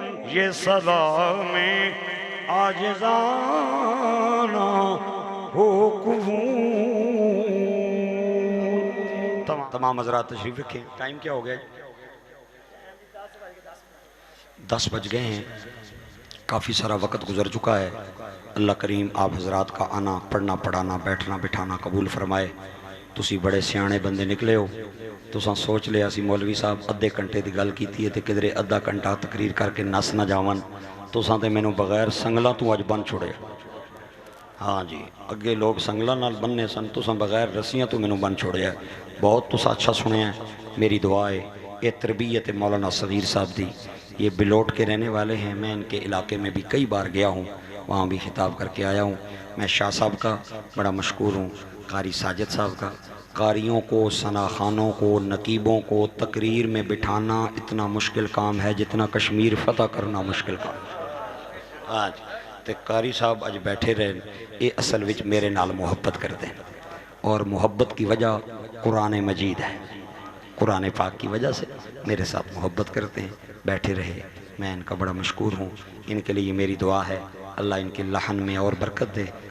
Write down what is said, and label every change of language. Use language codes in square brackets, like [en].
[ur] یہ سلام عاجزانہ ہو قبول. تمام حضرات تشریف رکھیں. ٹائم کیا ہو گیا؟ 10 بج گئے ہیں. کافی سارا وقت گزر چکا ہے. اللہ کریم آپ حضرات کا آنا پڑھنا پڑھانا بیٹھنا بٹھانا قبول فرمائے. [pa] تسی بڑے سیانے بندے نکلے ہو. تساں سوچ لیا سی مولوی صاحب ادھے گھنٹے دی گل کیتی ہے تے کدھرے ادھا گھنٹہ تقریر کر کے نس نہ جاون. تساں تے مینوں بغیر سنگلاں تو اج بن چھوڑے. ہاں جی اگے لوگ سنگلاں نال بننے سن تساں بغیر رسیاں تو مینوں بن چھوڑے. بہت تساں اچھا سنے ہیں. [ur] میری دعا ہے یہ تربیت مولانا صغیر صاحب دی. یہ بلوٹ کے رہنے والے ہیں. میں ان کے علاقے میں بھی کئی بار گیا ہوں. وہاں بھی خطاب کر کے آیا ہوں. میں شاہ صاحب کا بڑا مشکور ہوں. قاری ساجد صاحب کا. قاریوں کو ثناخانوں کو نقیبوں کو تقریر میں بٹھانا اتنا مشکل کام ہے جتنا کشمیر فتح کرنا مشکل کام. [pa] آج تے قاری صاحب اج بیٹھے رہے. [ur] یہ اصل وچ میرے نال محبت کرتے ہیں اور محبت کی وجہ قرآن مجید ہے. قرآن پاک کی وجہ سے میرے ساتھ محبت کرتے ہیں. بیٹھے رہے. میں ان کا بڑا مشکور ہوں. ان کے لیے میری دعا ہے اللہ ان کے لحن میں اور برکت دے.